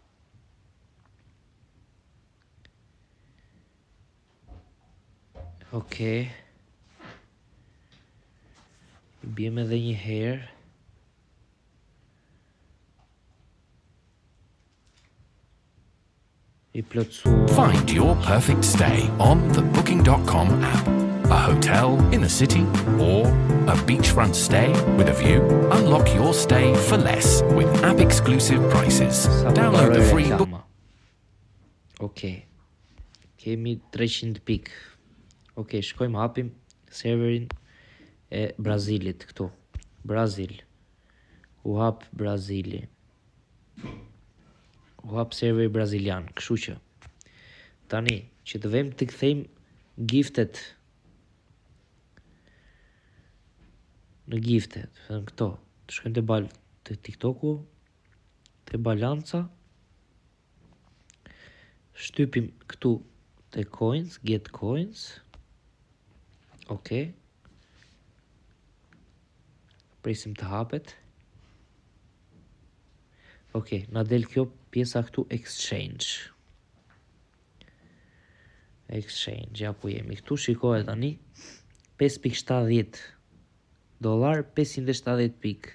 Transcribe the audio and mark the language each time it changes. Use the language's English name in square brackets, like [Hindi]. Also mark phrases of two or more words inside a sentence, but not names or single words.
[English] Okay. [Albanian] Bjem edhe një herë. I plotësuar. [English] Find your perfect stay on the booking.com app. A hotel in the city or a beachfront stay with a view? Unlock your stay for less with app-exclusive prices. Download the free book. [Albanian] Okay. Kemi 300 pik. Okay, shkojmë hapim serverin e Brazilit këtu. Brazil. U hap Brazili. U hap serveri brazilian. Kështu që tani që të vëmë të kthejmë giftet në gifte, thënë këto, të shkojmë të TikToku, të balanca, shtypim këtu të coins, [English] get coins. [Albanian] Okay. Presim të hapet. Okay, na del kjo pjesa këtu exchange. exchange, ja ku jemi këtu, shikohet tani, $5.70, 570 pikë.